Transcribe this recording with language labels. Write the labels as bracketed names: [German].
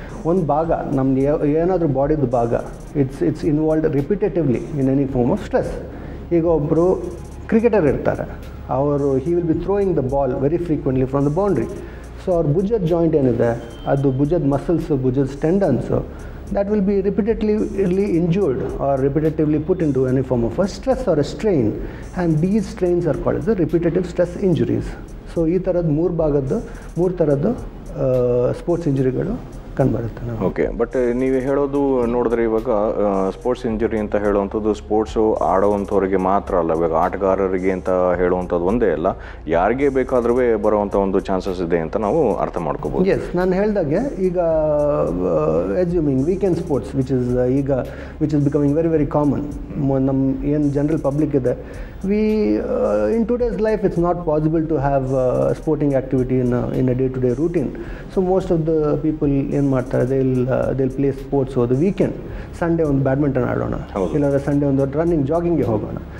[Kannada] ಒಂದು ಭಾಗ ನಮ್ದು ಏನಾದರೂ ಬಾಡಿದು ಭಾಗ [English] It's involved repetitively in any form of stress. [Kannada] ಈಗ ಒಬ್ಬರು ಕ್ರಿಕೆಟರ್ ಇರ್ತಾರೆ, ಅವರು [English] He will be throwing the ball very frequently from the boundary. [Kannada] So ಅವ್ರ ಭುಜದ ಜಾಯಿಂಟ್ ಏನಿದೆ, ಅದು ಭುಜದ ಮಸಲ್ಸು, ಭುಜದ ಟೆಂಡನ್ಸು, [English] that will be repetitively injured or repetitively put into any form of a stress or a strain, and these strains are called as the repetitive stress injuries. [Kannada] So ಈ ಥರದ್ದು ಮೂರು ಥರದ್ದು ಸ್ಪೋರ್ಟ್ಸ್ ಇಂಜುರಿಗಳು ಕಂಡುಬರುತ್ತೆ. Okay, but ನೀವು ಹೇಳೋದು ನೋಡಿದ್ರೆ ಇವಾಗ sports injury ಅಂತ ಹೇಳುವಂಥದ್ದು ಸ್ಪೋರ್ಟ್ಸು ಆಡೋವಂಥವ್ರಿಗೆ ಮಾತ್ರ ಅಲ್ಲ, ಇವಾಗ ಆಟಗಾರರಿಗೆ ಅಂತ ಹೇಳುವಂಥದ್ದು ಒಂದೇ ಅಲ್ಲ, ಯಾರಿಗೆ ಬೇಕಾದ್ರೂ ಬರುವಂಥ ಒಂದು ಚಾನ್ಸಸ್ ಇದೆ ಅಂತ ನಾವು ಅರ್ಥ ಮಾಡ್ಕೋಬೋದು. ಎಸ್, ನಾನು ಹೇಳ್ದಾಗೆ ಈಗ [English] assuming weekend sports which is becoming very common, [Kannada] ನಮ್ಮ ಏನು ಜನರಲ್ ಪಬ್ಲಿಕ್ ಇದೆ, [English] in today's life it's not possible to have sporting activity in a day-to-day routine. So most of the people [Kannada] ಏನು ಮಾಡ್ತಾರೆ, [English] they'll play sports over the weekend. [Kannada] Sunday ಒಂದು badminton ಆಡೋಣ, ಇಲ್ಲಾಂದರೆ Sunday ಒಂದು running ಜಾಗಿಂಗ್ಗೆ ಹೋಗೋಣ.